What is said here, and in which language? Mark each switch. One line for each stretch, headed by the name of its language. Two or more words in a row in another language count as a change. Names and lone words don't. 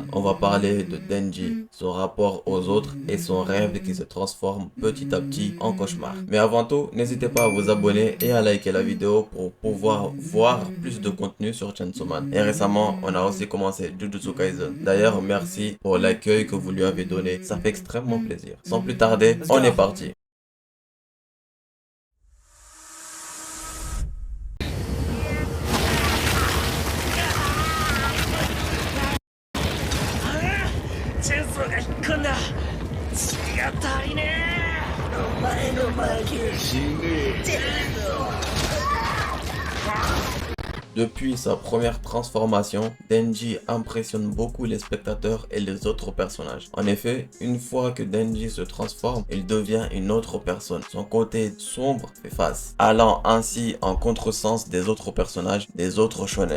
French: On va parler de Denji, son rapport aux autres et son rêve qui se transforme petit à petit en cauchemar. Mais avant tout, n'hésitez pas à vous abonner et à liker la vidéo pour pouvoir voir plus de contenu sur Chainsaw Man. Et récemment, on a aussi commencé Jujutsu Kaisen. D'ailleurs, merci pour l'accueil que vous lui avez donné, ça fait extrêmement plaisir. Sans plus tarder, on est parti.
Japanese: チェンソーが引っ込んだ血が足りねえお前の負け死ねえチェンソー
French: Depuis sa première transformation, Denji impressionne beaucoup les spectateurs et les autres personnages. En effet, une fois que Denji se transforme, il devient une autre personne. Son côté sombre fait face, allant ainsi en contresens des autres personnages, des autres shonen.